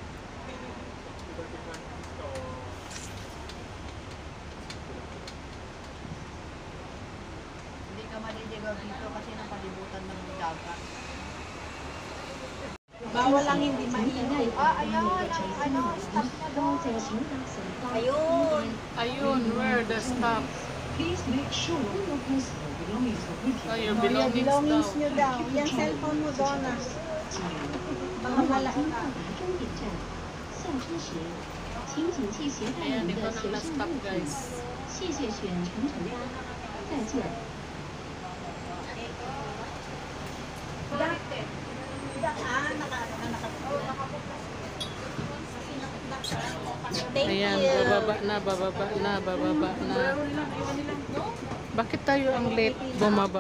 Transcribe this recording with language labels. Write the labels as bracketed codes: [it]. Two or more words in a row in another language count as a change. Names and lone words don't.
[tl] Hindi ka maliligaw dito kasi napalibutan ng dagat. Bawal lang hindi maingay. Ayun, ang stop na doon. Ayun. Ayun, [en] where the stop? Please make sure your personal belongings are with you. Oh, your belongings daw. [tl] nyo daw. Yan cellphone mo, Donna. Mga malaki ka. [zh] 终点站下车时，请谨记携带 [tl] Ayan, [zh] 您 [tl] dito [zh] 的 [tl] nang [zh] 随身 [tl] na-stop [zh] 物 [tl] guys. [zh] 品。谢谢选乘乘搭，再见。 [en] Thank [tl] Ayan, [en] you. [tl] bababa na, bababa na, bababa na. Bakit tayo ang late bumaba?